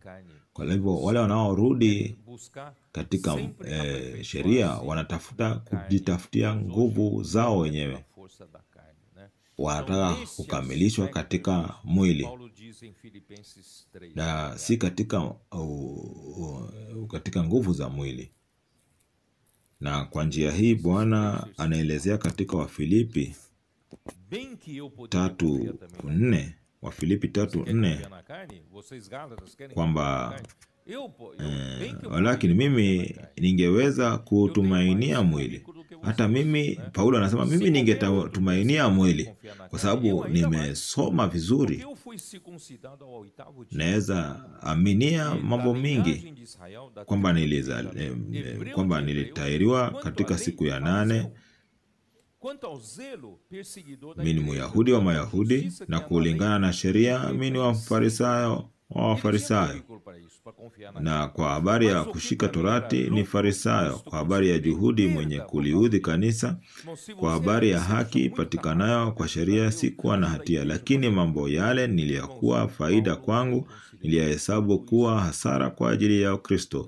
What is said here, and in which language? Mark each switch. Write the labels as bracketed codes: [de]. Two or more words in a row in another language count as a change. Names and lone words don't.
[sw] Kwa hivyo wale wanaorudi katika sheria wanatafuta kujitafutia nguvu zao wenyewe. wanataka kukamilishwa katika mwili [pt] Paulo diz em Filipenses 3. [sw] na si katika nguvu za mwili. Na kwa njia hii Bwana anaelezea katika Wafilipi [pt] Bem que eu poderia confiar também [sw] 3:4, Wafilipi [pt] Querem [sw] 3:4, [pt] confiar na carne? Vocês Gálatas querem [sw] kwamba [pt] confiar na carne? Bem que eu [sw] lakini [pt] poderia [sw] mimi [pt] confiar na carne. [sw] ningeweza kutumainia mwili. Hata mimi, Paulo anasema mimi ningetumainia mwili kwa sababu nimesoma vizuri, [pt] Eu fui circuncidado ao 8º dia. [sw] naweza aminia mambo mingi, kwamba nilitahiriwa katika siku ya 8. Mimi ni Myahudi wa Mayahudi, na kulingana na sheria mimi ni Wafarisayo wa Wafarisayo, na kwa habari ya kushika torati ni Farisayo, kwa habari ya juhudi mwenye kuliudhi kanisa, kwa habari ya haki ipatikanayo kwa sheria sikuwa na hatia, lakini mambo yale niliyakuwa faida kwangu niliyahesabu kuwa hasara kwa ajili ya Kristo.